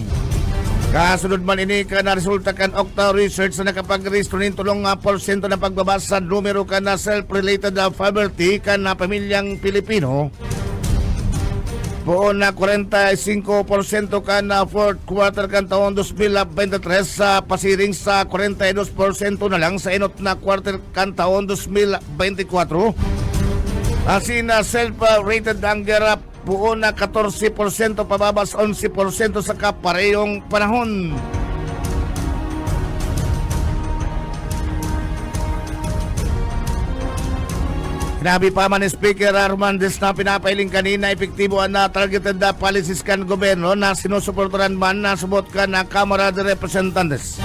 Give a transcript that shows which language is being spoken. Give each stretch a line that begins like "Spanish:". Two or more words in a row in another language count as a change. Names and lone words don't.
Bikol: Kasunod man ini ka na resulta kan Octa Research na nakapag-restro ng 3% na pagbaba sa numero kan na
English: self-related poverty
Bikol: kan na pamilyang Pilipino. Buon na 45% kan na
English: fourth quarter
Bikol: kan taon 2023 sa pasiring sa 42% na lang sa inot na quarter kan taon 2024. Asin na
English: self-rated hunger
Bikol: buon na 14% pababa sa 11% sa kaparehong panahon. Sinabi pa man ni Speaker Armandez na pinapailing kanina epektibo na
English: targeted policies
Bikol: kan gobyerno na sinusuportaran man na subot ka na Kamara de Representantes.